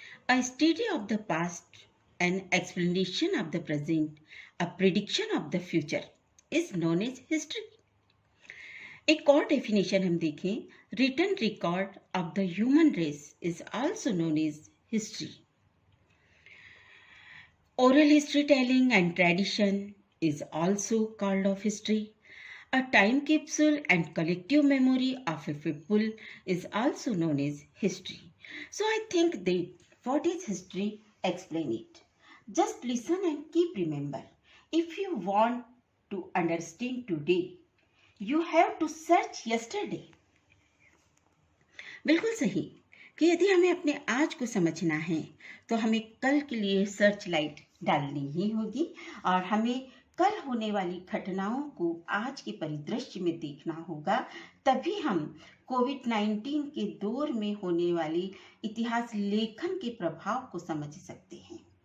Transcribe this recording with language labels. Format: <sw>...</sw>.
<en>A study of the past, an explanation of the present, a prediction of the future is known as history.</en> <hi>एक और definition हम देखें,</hi> <en>Written record of the human race is also known as history. Oral history telling and tradition is also called of history. A time capsule and collective memory of a people is also known as history. So I think that what is history? Explain it. Just listen and keep remember. If you want to understand today, you have to search yesterday.</en> <hi>बिल्कुल सही कि यदि हमें अपने आज को समझना है तो हमें कल के लिए सर्च लाइट डालनी ही होगी और हमें कल होने वाली घटनाओं को आज के परिदृश्य में देखना होगा। तभी हम कोविड-19 के दौर में होने वाली इतिहास लेखन के प्रभाव को समझ सकते हैं।</hi>